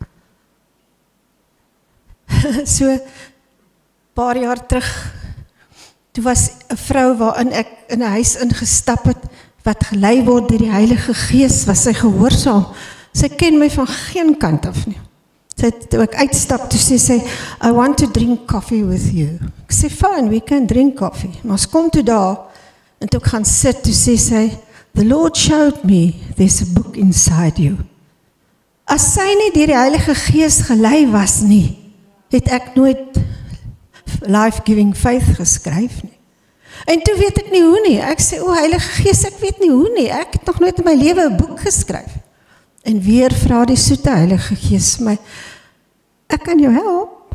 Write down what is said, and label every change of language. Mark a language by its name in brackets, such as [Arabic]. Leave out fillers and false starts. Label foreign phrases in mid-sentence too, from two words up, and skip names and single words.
[Afrikaans] So, paar jaar terug, toe was 'n vrou waarin ek in 'n huis ingestap het, wat gelei word deur die Heilige Gees, was sy gehoorsaam. Sy ken my van geen kant af nie. Toe ek uitstap, toe sê sy, [English] I want to drink coffee with you. [Afrikaans] Ek sê, [English] fine, we can drink coffee. [Afrikaans] Maar ons kom toe daar, en toe ek gaan sit, toe sê sy, [English] the Lord showed me, there's a book inside you. [Afrikaans] As sy nie deur die Heilige Gees gelei was nie, het ek nooit Life-Giving Faith geskryf nie. En toe weet ek nie hoe nie. Ek sê, Heilige Gees, ek weet nie hoe nie. Ek het nog nooit in my lewe 'n boek geskryf. En weer vra die soete Heilige Gees my, ek kan jou help.